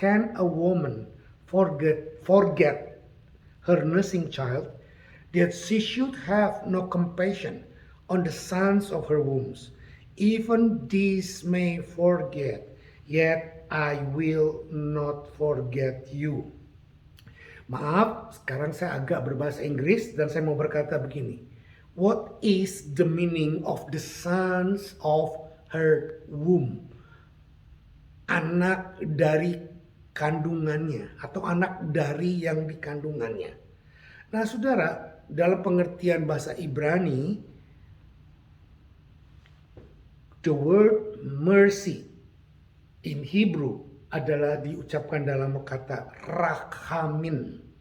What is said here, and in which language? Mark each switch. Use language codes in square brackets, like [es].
[en] Can a woman forget her nursing child, that she should have no compassion on the sons of her wombs? Even these may forget, yet I will not forget you. [id] Maaf, sekarang saya agak berbahasa Inggris dan saya mau berkata begini. [en] What is the meaning of the sons of her womb? [id] Anak dari kandungannya atau anak dari yang dikandungannya. Nah, saudara, dalam pengertian bahasa Ibrani, [en] the word mercy in Hebrew [id] adalah diucapkan dalam kata rachamin.